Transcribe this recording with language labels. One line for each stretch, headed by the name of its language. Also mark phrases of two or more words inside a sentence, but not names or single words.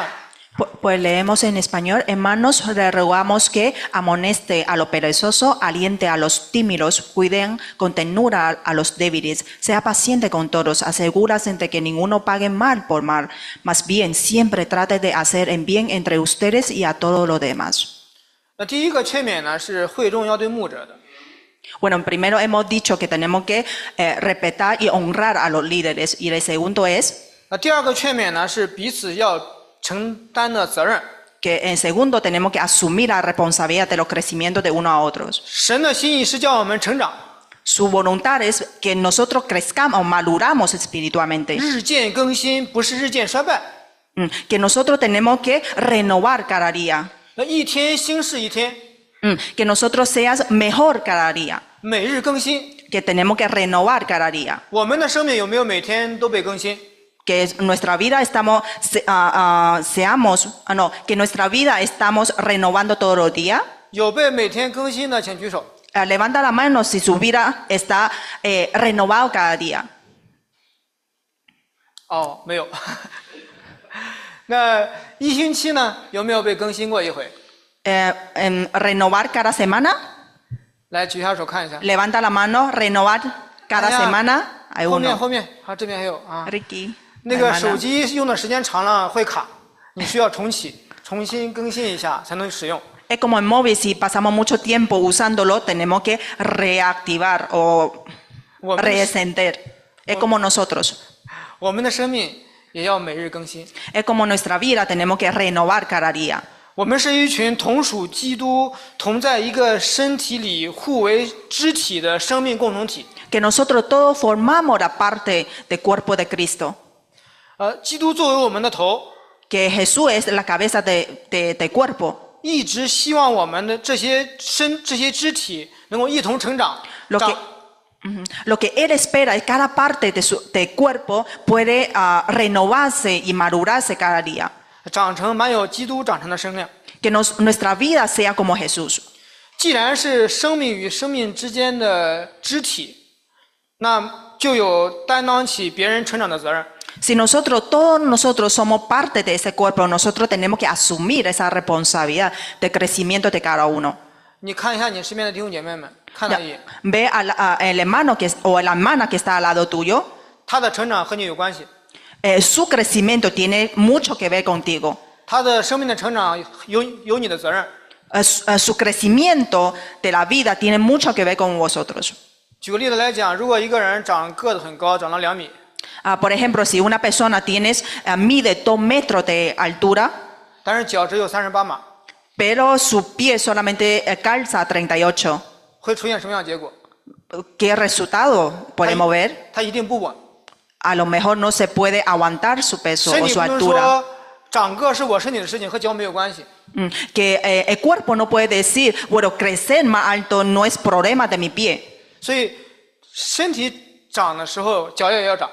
Spanish: Pues leemos en español: hermanos, le rogamos que amoneste a los perezosos, aliente a los tímidos, cuiden con ternura a los débiles, sea paciente con todos, asegúrase de que ninguno pague mal por mal, más bien siempre trate de hacer el bien entre ustedes y a todos los demás.
Chinese: 那第一个劝勉呢，是会众要对牧者的。
Spanish: Bueno, primero hemos dicho que tenemos que respetar y honrar a los líderes, y el segundo es
Chinese: 那第二个劝勉呢，是彼此要承担的责任。
Spanish: que en segundo tenemos que asumir la responsabilidad de los crecimientos de unos a otros.
Chinese: 神的心意是叫我们成长，
Spanish: Su voluntad es que nosotros crezcamos, maduramos espiritualmente.
Chinese: 日渐更新，不是日渐衰败。
Spanish: Que nosotros tenemos que renovar cada día.
Chinese: 那一天新是一天，
Spanish: Que nosotros seas mejor cada día.
Chinese: 每日更新。
Spanish: Que tenemos que renovar cada día.
Chinese: 我们的生命有没有每天都被更新？
Spanish: Que nuestra vida que nuestra vida estamos renovando todos los días.
Chinese: 有被每天更新的，请举手。
Spanish: Levanta la mano si su vida está renovado cada día.
Chinese: 哦，没有。那一星期呢，有没有被更新过一回？
Spanish: Renovar cada semana.
Chinese: 来举下手看一下。
Spanish: Levanta la mano, renovar cada semana. Hay
Chinese: 后面
Spanish: uno.
Chinese: 后面，好，这边还有啊。 Ricky. 那个手机用的时间长了会卡，你需要重启、重新更新一下才能使用。
Spanish: Es como el móvil, si pasamos mucho tiempo usándolo, tenemos que reactivar o reencender. Es como nosotros.
Chinese: 我们的生命也要每日更新。
Spanish: Es como nuestra vida, tenemos que renovar cada día.
Chinese: 我们是一群同属基督、同在一个身体里、互为肢体的生命共同体。
Spanish: Que nosotros todos formamos la parte del cuerpo de Cristo.
Chinese: 基督作为我们的头，
Spanish: Que Jesús es la cabeza del cuerpo.
Chinese: 一直希望我们的这些肢体能够一同成长。
Spanish: Lo que Él espera es que cada parte del cuerpo puede renovarse y madurarse cada día.
Chinese: 长成满有基督长成的生命。
Spanish: Que nuestra vida sea como Jesús.
Chinese: 既然是生命与生命之间的肢体，那就有担当起别人成长的责任。
Spanish: Si todos nosotros somos parte de ese cuerpo, nosotros tenemos que asumir esa responsabilidad de crecimiento de cada uno.
Chinese: 你看一下你身边的弟兄姐妹们，看他一眼，
Spanish: Ve al hermano o la hermana que está al lado tuyo.
Chinese: 他的成长和你有关系，
Spanish: Su crecimiento tiene mucho que ver contigo.
Chinese: 他的生命的成长有你的责任。
Spanish: Su crecimiento de la vida tiene mucho que ver con vosotros.
Chinese: 举个例子来讲，如果一个人个子很高，长到2米，
Spanish: Por ejemplo, si una persona mide 2 metros de altura,
Chinese: 但是脚只有38码，
Spanish: pero su pie solamente calza 38,
Chinese: 会出现什么样的结果？
Spanish: ¿qué resultado podemos ver?
Chinese: 他一定不稳。
Spanish: A lo mejor no se puede aguantar su peso
Chinese: 身
Spanish: o
Chinese: 体
Spanish: su
Chinese: 不能
Spanish: altura.
Chinese: 说长个是我身体的事情，和脚没有关系。
Spanish: Que el cuerpo no puede decir, bueno, crecer más alto no es problema de mi pie.
Chinese: 所以身体长的时候，脚也要长。